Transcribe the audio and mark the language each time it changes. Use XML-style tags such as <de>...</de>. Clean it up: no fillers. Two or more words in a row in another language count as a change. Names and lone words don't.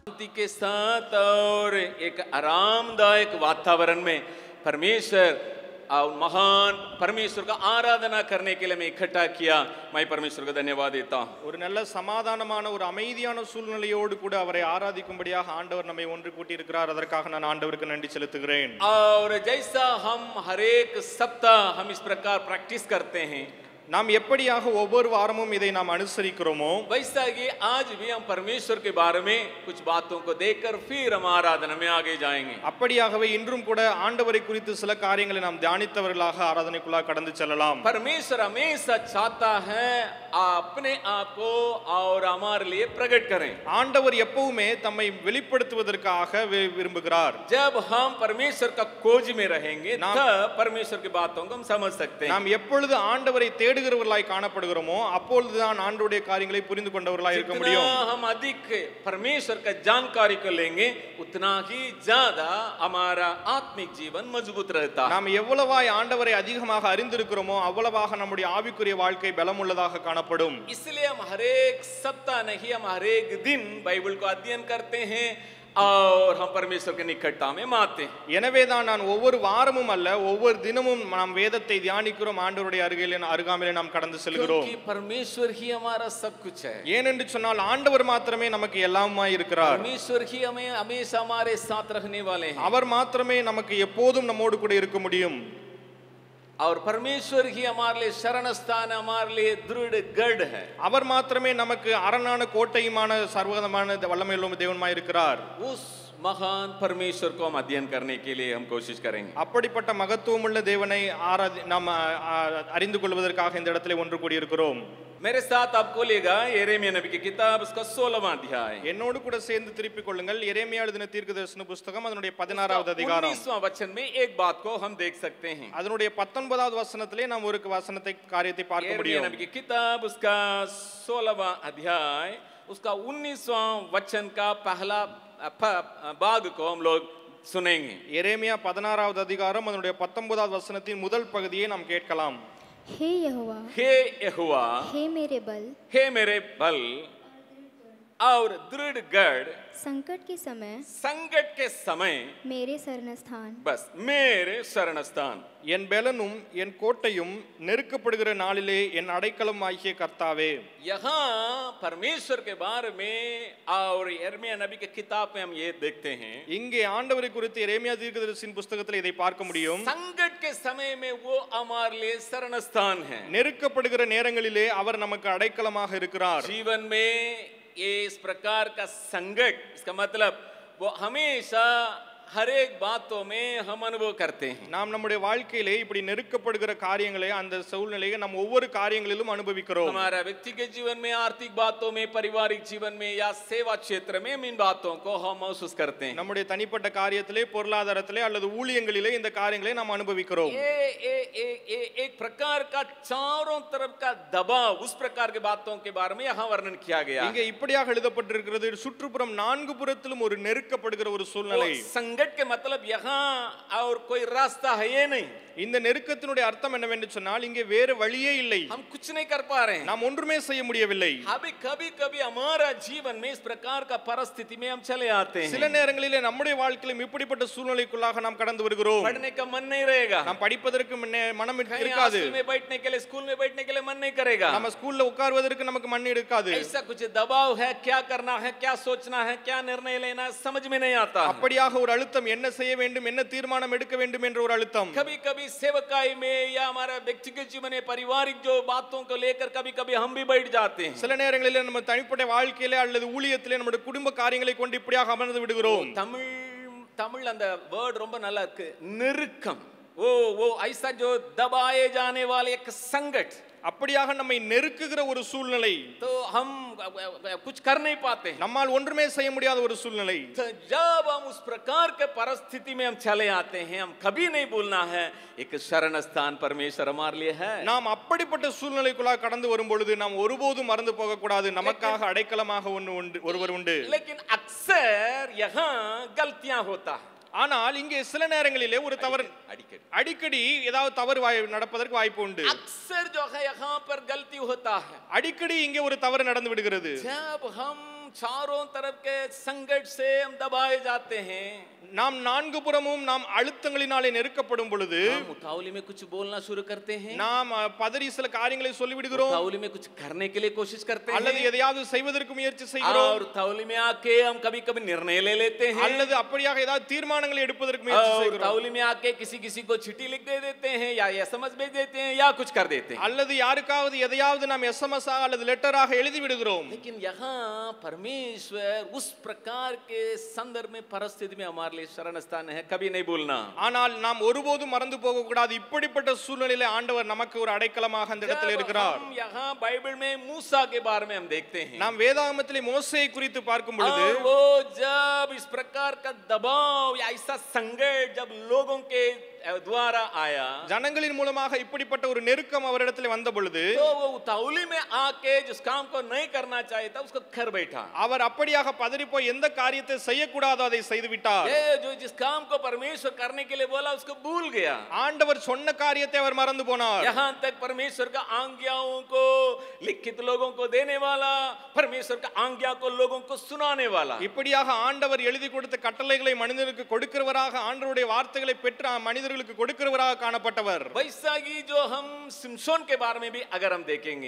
<hi>के साथ और एक आरामदायक वातावरण में परमेश्वर और महान परमेश्वर का आराधना करने के लिए मैं इकट्ठा किया। मैं परमेश्वर को धन्यवाद देता हूँ।</hi> <ta>ஒரு நல்ல சமாதானமான ஒரு அமைதியான சூழ்நிலையோடு கூட அவரை ஆராதிக்கும்படியாக ஆண்டவர் நம்மை ஒன்று கூட்டி இருக்கிறார். அதற்காக நான் ஆண்டவருக்கு நன்றி செலுத்துகிறேன்.</ta> <hi>और जैसा हम हर एक सप्ताह हम इस प्रकार प्रैक्टिस करते हैं,</hi> <ta>நாம் எப்படியாக ஒவ்வொரு வாரமும் இதை நாம் அனுசரிக்கிறோமோ</ta> <hi>वैसा कि आज भी हम परमेश्वर के बारे में कुछ बातों को देखकर फिर हम आराधना में आगे जाएंगे।</hi> <ta>அப்படியாகவே இன்றும் கூட ஆண்டவரை குறித்து சில காரியங்களை நாம் தியானித்தவர்களாக ஆராதனைக்குள்ளாக கடந்து செல்லலாம்.</ta> <hi>परमेश्वर हमेशा चाहता है अपने आप को और हमारे लिए प्रकट करें।</hi> <ta>ஆண்டவர் எப்பவுமே தம்மை வெளிப்படுத்துவதற்காக விரும்புகிறார்.</ta> <hi>जब हम परमेश्वर का खोज में रहेंगे तब परमेश्वर की बातों को हम समझ सकते हैं।</hi> <ta>நாம் எப்பொழுது ஆண்டவரை தேடுகிறவர்களாய் காணப்படுகிறோமோ அப்பொழுதுதான் ஆண்டவருடைய காரியங்களை புரிந்து கொண்டவர்களாய் இருக்க முடியும்.</ta> <hi>हम अधिक परमेश्वर का जानकारी को लेंगे उतना ही ज्यादा हमारा आत्मिक जीवन मजबूत रहता है।</hi> <ta>நாம் எவ்வளவாய் ஆண்டவரை அதிகமாக அறிந்திருக்கிறோமோ அவ்வளவாக நம்முடைய ஆவிக்குரிய வாழ்க்கை பலமுள்ளதாக காணப்படும்.</ta> <hi>इसलिए हम हर एक सप्ताह नहीं, हम हर एक दिन बाइबल को अध्ययन करते हैं और हम परमेश्वर के निकटता में आते हैं।</hi> <ta>எனவே தான் நான் ஒவ்வொரு வாரமும் அல்ல ஒவ்வொரு தினமும் நாம் வேதத்தை தியானிக்கிறோம், ஆண்டவருடைய அருகாமையிலே நாம் கடந்து செல்கிறோம்.</ta> <hi>क्योंकि परमेश्वर ही हमारा सब कुछ है।</hi> <ta>ஏனென்று சொன்னால் ஆண்டவர் மாத்திரமே நமக்கு எல்லாமாய் இருக்கிறார்.</ta> <hi>परमेश्वर ही हमें हमेशा हमारे साथ रहने वाले हैं।</hi> <ta>அவர் மாத்திரமே நமக்கு எப்போதும் நம்மோடு கூட இருக்க முடியும்.</ta> <hi>और परमेश्वर ही हमारे लिए शरण स्थान, हमारे लिए दृढ़ गढ़ है।</hi> <ta>அவர் மாத்திரமே நமக்கு அரணான கோட்டையுமான சர்வதமான வல்லமையுள்ள தேவனாய் இருக்கிறார்.</ta> <hi>उस महान परमेश्वर को हम अध्ययन करने के लिए हम कोशिश करेंगे।</hi> <ta>அப்படிப்பட்ட மகத்துவமுள்ள தேவனை நாம் அறிந்து கொள்வதற்காக இந்த இடத்திலே ஒன்று கூடி இருக்கிறோம்.</ta> <hi>मेरे साथ आप खोलिएगा यिर्मयाह नबी की किताब उसका 16वां अध्याय।</hi> <ta>என்னோடு கூட சேர்ந்து திருப்பிக் கொள்ளுங்கள். எரேமியா எழுதின தீர்க்கதரிசன புத்தகம் அதனுடைய 16வது அதிகாரம்</ta> <hi>19वां वचन में एक बात को हम देख सकते हैं।</hi> <ta>அதனுடைய 19வது வசனத்திலே நாம் ஒரு வசனத்தை காரியத்தை பார்க்க முடியும்.</ta> <hi>यिर्मयाह नबी की किताब उसका 16वां अध्याय उसका 19वां वचन का पहला भाग को हम लोग सुनेंगे।</hi> <ta>எரேமியா 16வது அதிகாரம் அதனுடைய 19வது வசனத்தின் முதல் பகுதியை நாம் கேட்கலாம்.</ta> <hi>हे यहोवा, हे यहोवा, हे मेरे बल, हे मेरे बल और दृढ़ गढ़, संकट के समय मेरे शरण स्थान, बस मेरे शरण स्थान,</hi> <ta>என் பெலனும் என் கோட்டையும் நெருக்கப்படுகிற நாளிலே என் அடைக்கலம் ஆகிய கர்த்தாவே.</ta> <hi>यहाँ परमेश्वर के बारे में और यिर्मयाह नबी के किताब में हम ये देखते हैं।</hi> <ta>இங்கே ஆண்டவரை குறித்து எரேமியா தீர்க்கதரிசியின் புத்தகத்தில் இதை பார்க்க முடியும்.</ta> <hi>संकट के समय में वो हमारे लिए शरण स्थान है।</hi> <ta>நெருக்கப்படுகிற நேரங்களிலே அவர் நமக்கு அடைக்கலமாக இருக்கிறார்.</ta> <hi>जीवन में ये इस प्रकार का संकट, इसका मतलब वो हमेशा हर एक बातों में हम अनुभव करते हैं।</hi> <ta>நாம் நம்முடைய வாழ்க்கையிலே இப்படி நெருக்கப்படுகிற காரியங்களை அந்த சூழ்நிலையை நாம் ஒவ்வொரு காரியங்களிலும் அனுபவிக்கிறோம்.</ta> <hi>हमारा व्यक्तिगत जीवन में, आर्थिक बातों में, पारिवारिक जीवन में या सेवा क्षेत्र में इन बातों को हम महसूस करते हैं।</hi> <ta>நம்முடைய தனிப்பட்ட காரியத்திலே, பொருளாதாரத்திலே அல்லது ஊழியங்களிலே இந்த காரியங்களை நாம் அனுபவிக்கிறோம்.</ta> <hi>ये एक प्रकार का चारों तरफ का दबाव, उस प्रकार के बातों के बारे में यहाँ वर्णन किया गया।</hi> <ta>இங்கே இப்படியாக எழுதப்பட்டிருக்கிறது, சுற்றுப்புறம் நான்கு புறத்திலும் ஒரு நெருக்கப்படுகிற ஒரு சூழ்நிலை.</ta> <hi>संकट के मतलब यहाँ और कोई रास्ता है ये नहीं।</hi> <ta>இந்த நெருக்கத்தினுடைய அர்த்தம் என்னவென்று சொன்னால் இங்கே வேறு வழியே இல்லை.</ta> <hi>हम कुछ नहीं कर पा रहे हैं,</hi> <ta>நாம் ஒன்றுமே செய்ய முடியவில்லை.</ta> <hi>अभी कभी कभी हमारा जीवन में इस प्रकार का परिस्थिति में हम चले आते हैं।</hi> <ta>சில நேரங்களிலே நம்முடைய வாழ்க்கையிலும் இப்படிப்பட்ட சூழ்நிலைக்குள்ளாக நாம் கடந்து வருகிறோம்.</ta> <hi>पढ़ने का मन नहीं रहेगा,</hi> <ta>நாம் படிப்பதற்கு மனம் இருக்காது.</ta> <hi>हॉस्टल में बैठने के लिए, स्कूल में बैठने के लिए मन नहीं करेगा,</hi> <ta>நம்ம ஸ்கூல்ல உட்கார்வதற்கு நமக்கு மன் இருக்காது.</ta> <hi>ऐसा कुछ दबाव है, क्या करना है, क्या सोचना है, क्या निर्णय लेना है, समझ में नहीं आता।</hi> <ta>அப்படியாக ஒரு அழுத்தம், என்ன செய்ய வேண்டும், என்ன தீர்மானம் எடுக்க வேண்டும் என்ற ஒரு அழுத்தம்.</ta> <hi>कभी कभी सेवकाई में या हमारा व्यक्तिगत जीवन में पारिवारिक जो बातों को लेकर कभी कभी हम भी बैठ जाते हैं।</hi> <ta>சில நேரங்களிலே நம்ம தனிப்பட்ட வாழ்க்கையிலே அல்லது ஊழியத்திலே நம்முடைய குடும்ப காரியங்களை கொண்டு இப்படியாக அமர்ந்து விடுகிறோம். தமிழ் அந்த வேர்ட் ரொம்ப நல்லா இருக்கு, நெருக்கம்.</ta> <hi>वो ऐसा जो दबाए जाने वाले एक संकट,</hi> <ta>அப்படியாக நம்மை நெருக்குகிற ஒரு சூழ்நிலை.</ta> <hi>तो हम कुछ कर नहीं पाते,</hi> <ta>நம்மால் ஒன்றுமே செய்ய முடியாத ஒரு சூழ்நிலை.</ta> <hi>तो जब हम उस प्रकार के परिस्थिति में हम चले आते हैं, हम कभी नहीं भूलना है एक शरण स्थान परमेश्वर हमारे लिए है।</hi> <ta>நாம் அப்படிப்பட்ட சூழ்நிலைக்குள்ள கடந்து வரும் பொழுது நாம் ஒருபோதும் மறந்து போக கூடாது, நமக்காக அடைக்கலமாக ஒருவர் உண்டு.</ta> <hi>लेकिन अक्सर यहाँ गलतियां होता है।</hi> <ta>ஆனால் இங்கே சில நேரங்களிலே ஒரு தவறு, அடிக்கடி ஏதாவது தவறு நடப்பதற்கு வாய்ப்பு உண்டு.</ta> <hi>अक्सर जो है यहाँ पर गलती होता है,</hi> <ta>அடிக்கடி இங்கே ஒரு தவறு நடந்து விடுகிறது.</ta> <hi>जब हम चारों तरफ के संकट से हम दबाए जाते हैं,</hi> <ta>நாம் நான்கு புறமும் நாம் அழுத்தங்களினாலே நெருக்கப்படும் பொழுது</ta> <hi>हम उतावली में कुछ बोलना शुरू करते हैं,</hi> <ta>நாம் பதறி சில காரியங்களை சொல்லி விடுகிறோம்,</ta> <hi>उतावली में कुछ करने के लिए कोशिश करते</hi> <ta>அல்லது</ta> <hi>हैं,</hi> <ta>எதையாவது செய்வதற்கு முயற்சி செய்கிறோம்,</ta> <hi>और उतावली में आके हम कभी कभी निर्णय ले लेते हैं,</hi> <ta>அல்லது அப்படியாக ஏதாவது தீர்மானங்களை எடுப்பதற்கு முயற்சி</ta> <hi>और</hi> <ta>செய்கிறோம்,</ta> <hi>उतावली में आके किसी किसी को चिट्ठी लिख दे देते हैं या एसएमएस भेज देते हैं या कुछ कर देते हैं।</hi> <ta>அல்லது யாருக்காவது எதையாவது நாம் எஸ்எம்எஸ் ஆக அல்லது லெட்டராக எழுதி விடுகிறோம்.</ta> <hi>लेकिन यहाँ परमेश्वर उस प्रकार के संदर्भ में परिस्थिति में हमारे लिए शरण स्थान है, कभी नहीं भूलना।</hi> <ta>ஆனால் நாம் ஒருபோதும் மறந்து போக கூடாது, இப்படிப்பட்ட சூழ்நிலையில ஆண்டவர் நமக்கு ஒரு அடைக்கலமாக அந்த இடத்தில் இருக்கிறார்.</ta> <hi>हम यहाँ बाइबल में मूसा के बारे में हम देखते हैं,</hi> <ta>நாம் வேதாகமத்திலே மோசேயை குறித்து பார்க்கும் பொழுது</ta> <hi>और वो जब इस प्रकार का दबाव या ऐसा संकट जब लोगों के द्वारा आया,</hi> <ta>ஜனங்களின் மூலமாக இப்படிப்பட்ட ஒரு நெருக்கம் அவரிடத்தில் வந்த பொழுது</ta> <hi>तो वो उतावली में आके जिस काम को नहीं करना चाहिए था उसको कर बैठा।</hi> <ta>அவர் அப்படியாக பதறி போய் எந்த காரியத்தை செய்யக்கூடாதோ அதை செய்து விட்டார்.</ta> <hi>ये जो जिस काम को परमेश्वर करने के लिए बोला उसको भूल गया।</hi> <ta>ஆண்டவர் சொன்ன காரியத்தை அவர் மறந்து போனார்.</ta> <hi>यहाँ तक परमेश्वर का आज्ञाओं को लिखित लोगों को देने वाला, परमेश्वर का आज्ञा को लोगों को सुनाने वाला,</hi> <ta>இப்படியாக ஆண்டவர் எழுதி கொடுத்த கட்டளைகளை மனிதனுக்கு கொடுக்கிறவராக, ஆண்டவருடைய வார்த்தைகளை பெற்ற மனிதர்களுக்கு கொடுக்கிறவராக காணப்பட்டவர்.</ta> <hi>वैसा ही जो हम सिमसोन के बारे में भी अगर हम देखेंगे,</hi>